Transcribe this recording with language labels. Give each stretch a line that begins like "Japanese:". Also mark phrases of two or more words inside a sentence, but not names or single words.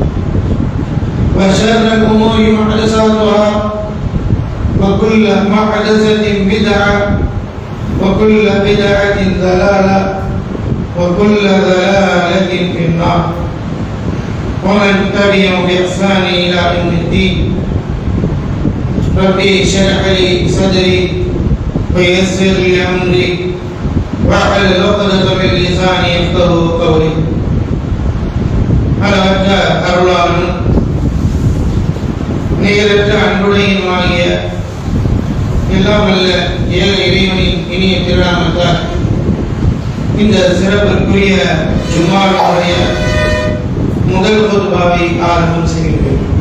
Arabic: وشر الأمور محدثاتها وكل محدثة بدعة وكل بدعة ضلالة وكل ضلالة في النار ومن تبعهم بإحسان إلى يوم الدين ربي اشرح لي صدري ويسر لي أمري واحلل عقدة من لساني يفقهوا قولي
Tamil: அளவற்ற அருளாளனும் நிகரற்ற அன்புடையுமாகிய எல்லாம் வல்ல ஏக இறைவனின் இனிய திருநாமத்தால் இந்த சிறப்பிற்குரிய ஜும்மாவுடைய முதல் குத்பாவை ஆரம்பம் செய்கிறேன்.